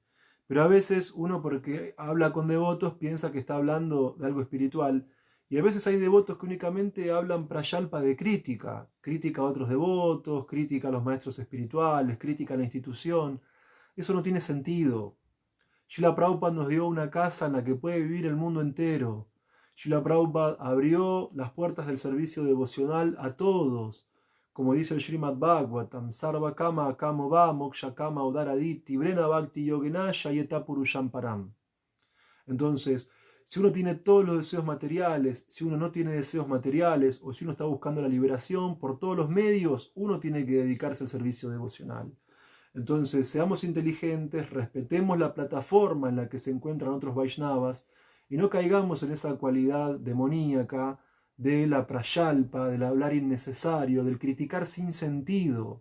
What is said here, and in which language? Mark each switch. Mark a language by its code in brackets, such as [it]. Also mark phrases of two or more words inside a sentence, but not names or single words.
[es] Pero a veces uno, porque habla con devotos, piensa que está hablando de algo espiritual, y a veces hay devotos que únicamente hablan prayalpa de crítica, crítica a otros devotos, crítica a los maestros espirituales, crítica a la institución. Eso no tiene sentido. Srila Prabhupada nos dio una casa en la que puede vivir el mundo entero. Srila Prabhupada abrió las puertas del servicio devocional a todos. Como dice el Srimad Bhagavatam, [sa] सर्व काम कामो वा मोक्ष काम उदारधीः तीव्रेण भक्ति योगेन यजेत पुरुषं परम्. [es] Entonces, si uno tiene todos los deseos materiales, si uno no tiene deseos materiales, o si uno está buscando la liberación, por todos los medios, uno tiene que dedicarse al servicio devocional. Entonces, seamos inteligentes, respetemos la plataforma en la que se encuentran otros Vaishnavas y no caigamos en esa cualidad demoníaca de la prayalpa, del hablar innecesario, del criticar sin sentido.